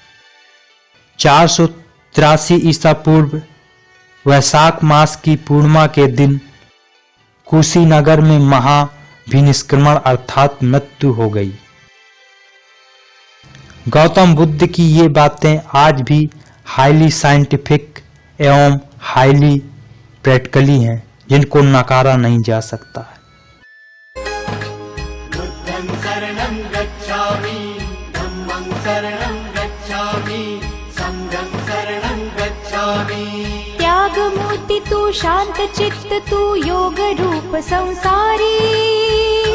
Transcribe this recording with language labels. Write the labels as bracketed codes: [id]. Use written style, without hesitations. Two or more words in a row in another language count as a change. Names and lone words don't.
[hi] 483 ईसा पूर्व वैशाख मास की पूर्णिमा के दिन कुशीनगर में महाभिनिष्क्रमण अर्थात मृत्यु हो गई। गौतम बुद्ध की ये बातें आज भी [en] highly scientific [hi] एवं [en] highly practically [hi] हैं, जिनको नकारा नहीं जा सकता है। [pi] बुद्धं शरणं गच्छामि, धम्मं शरणं गच्छामि, संघं शरणं गच्छामि। [hi] त्याग मूर्ति तू, शांत चित्त तू, योग रूप संसारी।